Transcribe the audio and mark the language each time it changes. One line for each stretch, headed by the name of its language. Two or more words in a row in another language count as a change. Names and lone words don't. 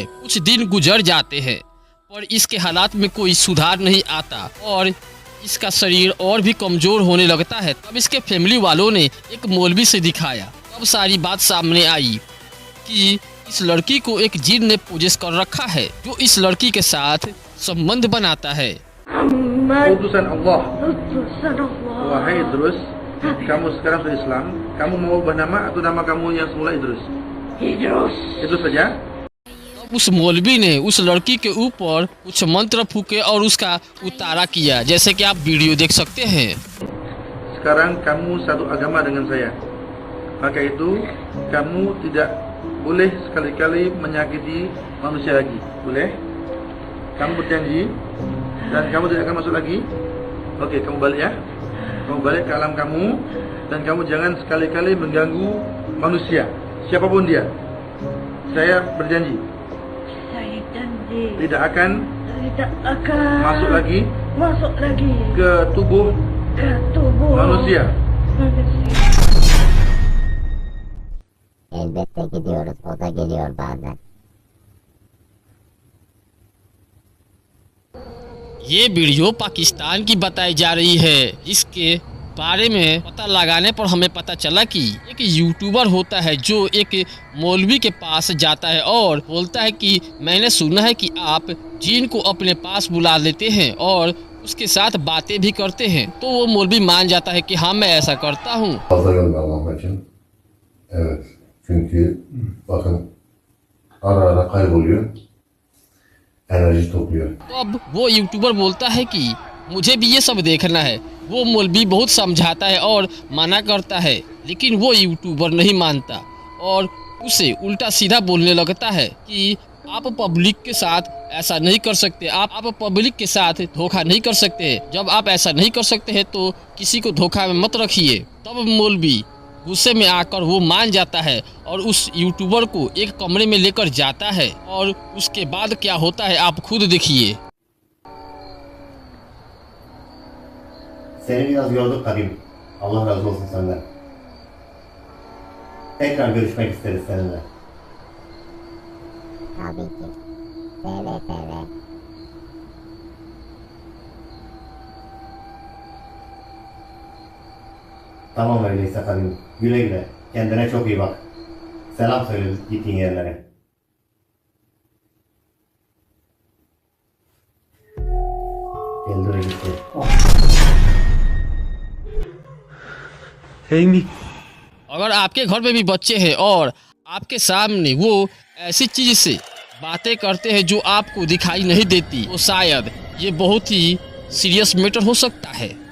Hindi: कुछ दिन गुजर जाते हैं पर इसके हालात में कोई सुधार नहीं आता और इसका शरीर और भी कमजोर होने लगता है। तब इसके फैमिली वालों ने एक मौलवी से दिखाया। तब सारी बात सामने आई कि इस लड़की को एक जिन ने पोजेस कर रखा है जो इस लड़की के साथ संबंध बनाता है।
Indonesian: Utusan Allah। Wahai Idrus, kamu sekarang sudah Islam, kamu mau ubah nama atau nama kamu yang semula Idrus? Idrus saja।
Hindi: उस मौलवी ने उस लड़की के ऊपर कुछ मंत्र फूके और उसका उतारा किया, जैसे कि आप वीडियो देख सकते हैं।
Indonesian: Sekarang kamu satu agama dengan saya, maka itu kamu tidak boleh sekali-kali menyakiti manusia lagi, boleh? Kamu berjanji dan kamu tidak akan masuk lagi. Oke, kamu balik ya. Kamu balik ke alam kamu dan kamu jangan sekali-kali mengganggu manusia, siapapun dia. Saya berjanji tidak akan masuk lagi ke tubuh manusia।
Turkish: Elbette gidiyoruz, o da geliyor bazen.
Hindi: ये वीडियो पाकिस्तान की बताई जा रही है। इसके बारे में पता लगाने पर हमें पता चला कि एक यूट्यूबर होता है जो एक मौलवी के पास जाता है और बोलता है कि मैंने सुना है कि आप जिन को अपने पास बुला लेते हैं और उसके साथ बातें भी करते हैं। तो वो मौलवी मान जाता है कि हाँ, मैं ऐसा करता हूँ।
Turkish: Fazla göndermek için. Evet. Çünkü bakın ara ara kayboluyor. Enerji topluyor.
Hindi: तो अब वो यूट्यूबर बोलता है कि मुझे भी ये सब देखना है। वो मौलवी बहुत समझाता है और मना करता है, लेकिन वो यूट्यूबर नहीं मानता और उसे उल्टा सीधा बोलने लगता है कि आप पब्लिक के साथ ऐसा नहीं कर सकते, आप पब्लिक के साथ धोखा नहीं कर सकते। जब आप ऐसा नहीं कर सकते हैं तो किसी को धोखा में मत रखिए। तब मौलवी गुस्से में आकर वो मान जाता है और उस यूट्यूबर को एक कमरे में लेकर जाता है और उसके बाद क्या होता है आप खुद देखिए।
Turkish: Seni biraz yorduk Kadim. Allah razı olsun senden. Tekrar görüşmek isteriz seninle. Tabii ki. Seve seve. Tamam öyleyse Kadim. Güle güle. Kendine çok iyi bak. Selam söyle gittiğin yerlere. Geldi ve gitti.
Hindi: अगर आपके घर में भी बच्चे हैं और आपके सामने वो ऐसी चीज से बातें करते हैं जो आपको दिखाई नहीं देती, तो शायद ये बहुत ही
English: serious matter
Hindi: हो सकता है।